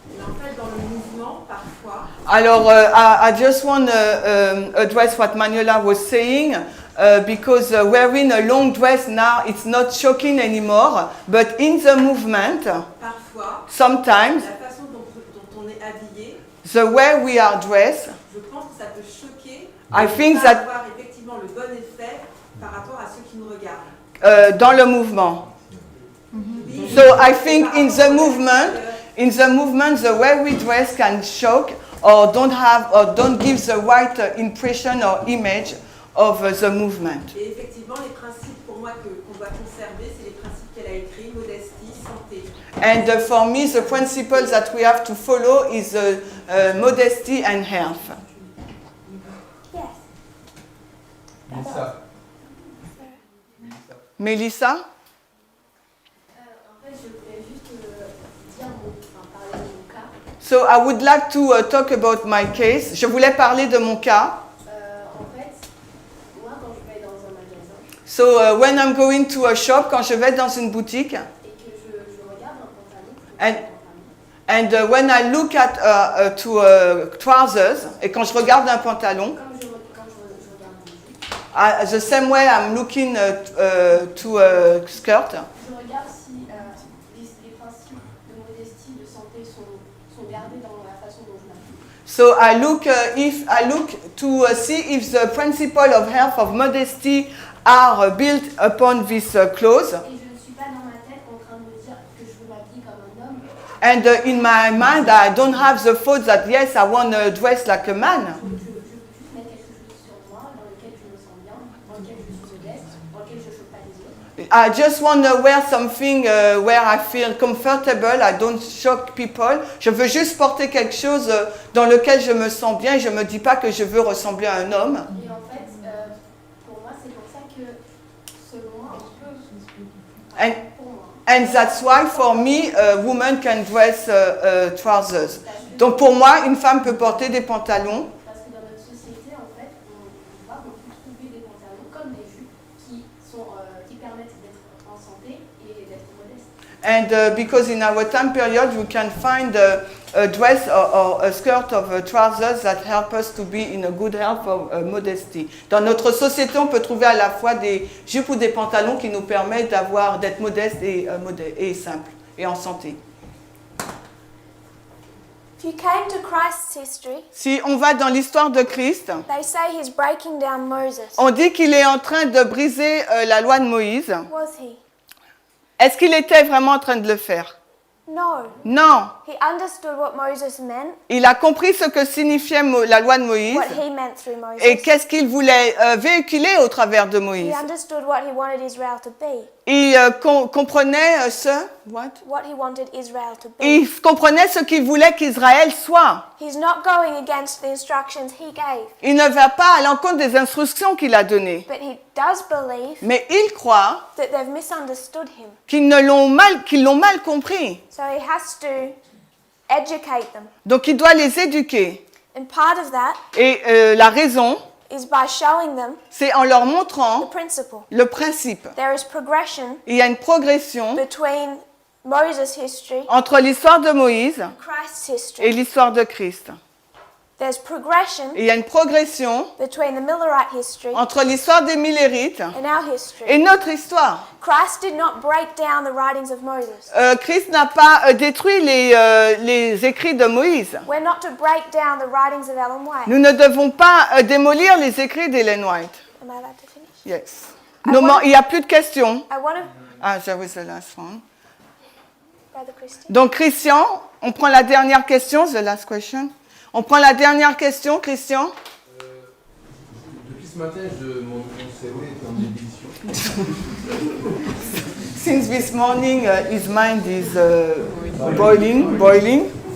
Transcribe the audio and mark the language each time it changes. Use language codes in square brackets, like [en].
[fr] Mais en fait, dans le mouvement, parfois. [en] Alors, I just want to address what Manuela was saying, because wearing a long dress now, it's not shocking anymore, but in the movement, [fr] Parfois, [en] sometimes, [fr] la façon dont on est habillé, [en] the way we are dressed, [fr] je pense que ça peut choquer. [en] I think [fr] et pas [en] that [fr] avoir effectivement le bon effet par rapport à ceux qui nous regardent. dans le mouvement. [en] So I think in the movement, the way we dress can shock or don't give the right impression or image of the movement. [fr] Et effectivement, les principes pour moi qu'on doit conserver, c'est les principes qu'elle a écrits, modestie, santé. [en] And for me, the principle that we have to follow is modesty and health. Yes. Lisa. Melissa? [fr] En fait, je voulais juste parler de mon cas. [en] So I would like to talk about my case. [fr] Je voulais parler de mon cas. En fait, moi, quand je vais dans un magasin [en] So when I'm going to a shop, [fr] quand je vais dans une boutique, et que je regarde un pantalon, [en] and when I look at trousers, [fr] et quand je regarde un pantalon, quand je regarde une jupe, [en] the same way I'm looking to a skirt, [fr] je regarde si les principes de modestie, de santé sont gardés dans la façon dont je m'habille. [en] so I look to see if the principle of health, of modesty, are built upon these clothes. [fr] Et je ne suis pas dans ma tête en train de me dire que je veux m'habiller comme un homme. [en] And in my mind, I don't have the thought that, yes, I want to dress like a man. [fr] Je veux juste mettre quelque chose sur moi dans lequel je me sens bien, dans lequel je suis modeste, dans lequel je ne choque pas les autres. [en] I just want to wear something where I feel comfortable, I don't shock people. [fr] Je veux juste porter quelque chose dans lequel je me sens bien et je ne me dis pas que je veux ressembler à un homme. Et en fait, pour moi, c'est pour ça que, selon moi, on peut. [en] And, [fr] Pour moi. [en] and that's why, for me, a woman can dress trousers. [fr] Donc pour moi, une femme peut porter des pantalons. Parce que dans notre société, en fait, on peut trouver des pantalons comme des jupes qui permettent d'être en santé et d'être modeste. [en] And because in our time period, you can find a dress or a skirt of trousers that help us to be in a good health or modesty. [fr] Dans notre société, on peut trouver à la fois des jupes ou des pantalons qui nous permettent d'être modestes et simples et en santé. [en] If you came to Christ's history, [fr] Si on va dans l'histoire de Christ, [en] they say he's breaking down Moses. [fr] on dit qu'il est en train de briser la loi de Moïse. [en] Was he? [fr] Est-ce qu'il était vraiment en train de le faire? [en] No. [fr] Non. [en] He understood what Moses meant, [fr] Il a compris ce que signifiait la loi de Moïse [en] what he meant through Moses. [fr] et qu'est-ce qu'il voulait véhiculer au travers de [en] He [fr] Moïse. [en] understood what he wanted Israel to be. [fr] Il comprenait [en] What he wanted Israel to be. [fr] Il comprenait ce qu'il voulait qu'Israël soit. [en] He's not going against the instructions he gave, [fr] Il ne va pas à l'encontre des instructions qu'il a données. [en] but he does believe [fr] Mais il croit [en] that they've misunderstood him. [fr] qu'ils l'ont mal compris. [en] So he has to educate them. [fr] Donc il doit les éduquer. [en] And part of that [fr] Et la raison, [en] is by showing them [fr] c'est en leur [en] the [fr] montrant [en] principle. [fr] le principe. [en] There is progression [fr] Il y a une progression [en] between Moses' history [fr] entre l'histoire de Moïse [en] and Christ's history. [fr] et l'histoire de Christ. [en] There's progression [fr] Il y a une progression [en] between the Millerite history [fr] entre l'histoire des Millérites [en] and our history. [fr] et notre histoire. [en] Christ did not break down the writings of Moses. [fr] Christ n'a pas détruit les écrits de Moïse. [en] We're not to break down the writings of Ellen White. [fr] Nous ne devons pas démolir les écrits d'Ellen White. [en] Am I allowed to finish? Yes. [fr] Il n'y a plus de questions. [en] I want to, Ah, that was the last one. Brother Christian. [fr] Donc, Christian, on prend la dernière question, [en] the last question. [fr] On prend la dernière question, Christian. Depuis ce matin, mon cerveau est en ébullition. [en] Since this morning, his mind is boiling.